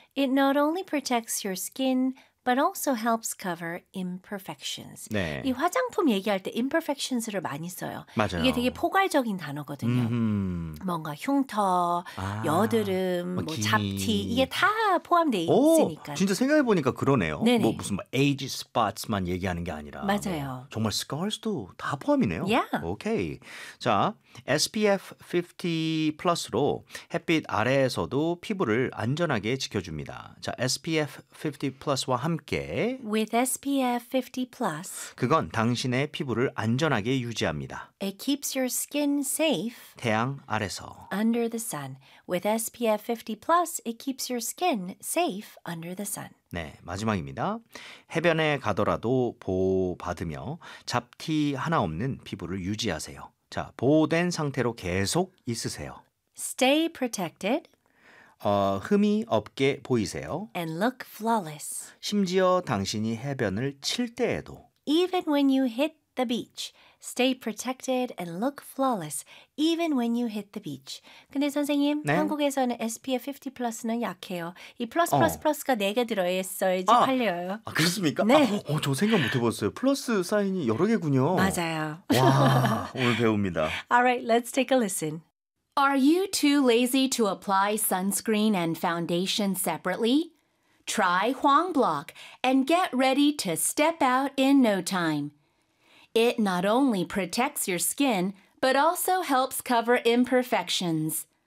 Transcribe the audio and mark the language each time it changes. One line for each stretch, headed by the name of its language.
English: It not only protects your skin but also helps cover imperfections.
Korean: 네. 이 화장품 얘기할 때 imperfections를 많이 써요. 맞아요. 이게 되게 포괄적인 단어거든요. 뭔가 흉터, 여드름, 뭐 잡티 이게 다 포함되어 있으니까. 진짜 생각해보니까 그러네요. 네네. 뭐 무슨 age spots만 얘기하는 게 아니라 맞아요. 뭐 정말 scars도 다 포함이네요.
English: Yeah.
Korean: 오케이. 자, SPF 50 플러스로 햇빛 아래에서도 피부를 안전하게 지켜줍니다. 자, SPF 50 플러스와 함께
English: With SPF 50 plus
Korean: 그건 당신의 피부를 안전하게 유지합니다.
English: It keeps your skin safe
Korean: 태양 아래서
English: Under the sun. With SPF 50 plus it keeps your skin safe under the sun.
Korean: 네, 마지막입니다. 해변에 가더라도 보호받으며 잡티 하나 없는 피부를 유지하세요. 자, 보호된 상태로 계속 있으세요.
English: Stay protected
Korean: 흠이 없게 보이세요.
English: And look flawless.
Korean: 심지어 당신이 해변을 칠 때에도.
English: Even when you hit the beach, stay protected and look flawless. Even when you hit the beach.
Korean: 근데 선생님, 네? 한국에서는 SPF 50 플러스는 약해요. 이 플러스 플러스 플러스가 4개 들어있어야지 팔려요. 아, 그렇습니까? 네. 저 생각 못해봤어요. 플러스 사인이 여러 개군요. 맞아요. 와, 오늘 배웁니다.
English: Alright, let's take a listen. Are you too lazy to apply sunscreen and foundation separately? Try Huang Block and get ready to step out in no time. It not only protects your skin, but also helps cover imperfections.